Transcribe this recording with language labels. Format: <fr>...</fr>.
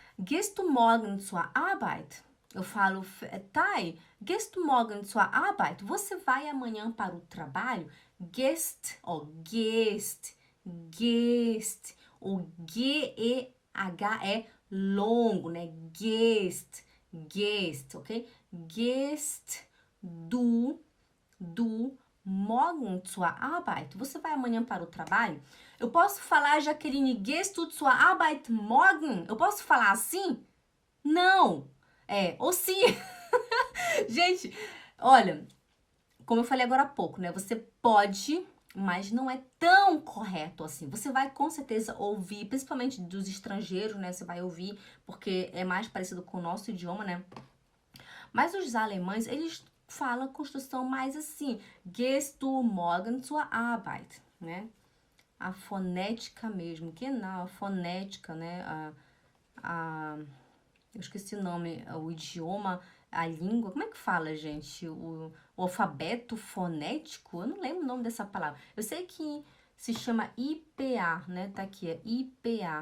<de>Gehst du morgen zur Arbeit?</de> <pt>Eu falo, Thay,</pt> <de>gehst du morgen zur Arbeit?</de> <pt>Você vai amanhã para o trabalho?</pt> <de>Gehst, ó, gehst, gehst.</de> <pt>O G-E-H é longo, né?</pt> <de>Gehst, gehst, ok? Gehst du morgen zur Arbeit?</de> <pt>Você vai amanhã para o trabalho? Eu posso falar, Jaqueline,</pt> <de>gehst du zur Arbeit morgen?</de> <pt>Eu posso falar assim? Não. Ou sim. Gente, olha, como eu falei agora há pouco, né? Você pode, mas não é tão correto assim. Você vai com certeza ouvir, principalmente dos estrangeiros, né? Você vai ouvir, porque é mais parecido com o nosso idioma, né? Mas os alemães, eles falam a construção mais assim.</pt> <de>Gehst du morgen zur Arbeit, né?</de> <pt>A fonética mesmo, que não, a fonética, né? Eu esqueci o nome, o idioma, a língua, como é que fala, gente? O alfabeto fonético? Eu não lembro o nome dessa palavra. Eu sei que se chama IPA, né? Tá aqui, é IPA.</pt>